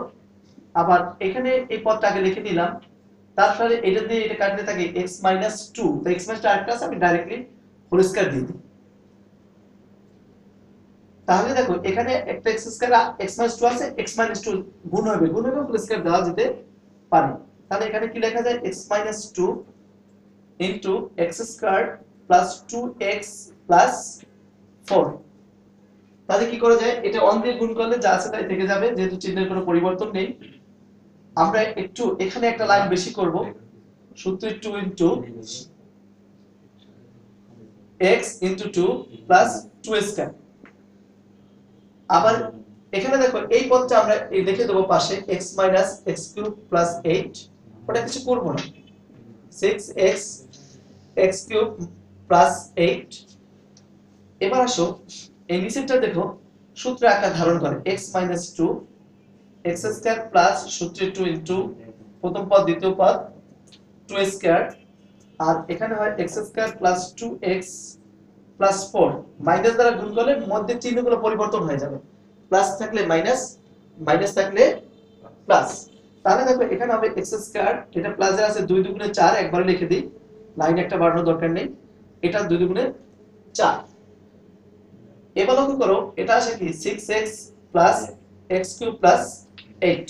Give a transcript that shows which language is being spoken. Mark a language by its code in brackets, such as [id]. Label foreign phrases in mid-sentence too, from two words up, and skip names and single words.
[bn] আবার এখানে এই পদটাকে লিখে নিলাম, তারপরে এটা দিয়ে এটা কাটলে থাকে x - 2, তো x - 2 আরেকটা আছে, আমি ডাইরেক্টলি [en] whole square [bn] দিয়ে দিই। তাহলে দেখো এখানে একটা x² x - 2 আছে, x - 2 গুণ হবে [en] whole square [bn] দেওয়া যেতে পারে। তাহলে এখানে কি লেখা যায় [en] x - 2 into x² plus 2x plus 4। [bn] তাহলে কি করা যায়, এটা 1 দিয়ে গুণ করলে যা আছে তাই থেকে যাবে, যেহেতু চিহ্নের কোনো পরিবর্তন নেই। আমরা একটু এখানে একটা লাইন বেশি করব, সূত্র [en] 2 into x into 2 plus 2 square. [bn] আবার এখানে দেখো এই পদটা আমরা লিখে দেব পাশে [en] x minus x cube plus 8, [bn] ওটা কিছু করব না, [en] 6x x cube plus 8। [bn] এবার আসো এই নিচেরটা দেখো সূত্র আকার ধারণ করে [en] x minus 2 x square plus [bn] সূত্র 2 into প্রথম পদ দ্বিতীয় পদ 2 স্কয়ার, আর এখানে হয় [en] x square plus 2x plus 4। [bn] মাইনাস দ্বারা গুণ করলে মধ্যে চিহ্নগুলো পরিবর্তন হয়ে যাবে, প্লাস থাকলে মাইনাস, মাইনাস থাকলে প্লাস। তাহলে দেখো এখানে হবে x স্কয়ার, এটা প্লাসের আছে 2 2 গুণে 4, একবারে লিখে দিই, লাইন একটা বাড়ানোর দরকার নেই, এটা 2 2 গুণে 4। এবার লক্ষ্য করো এটা আসে কি [en] 6x plus x cube plus 8।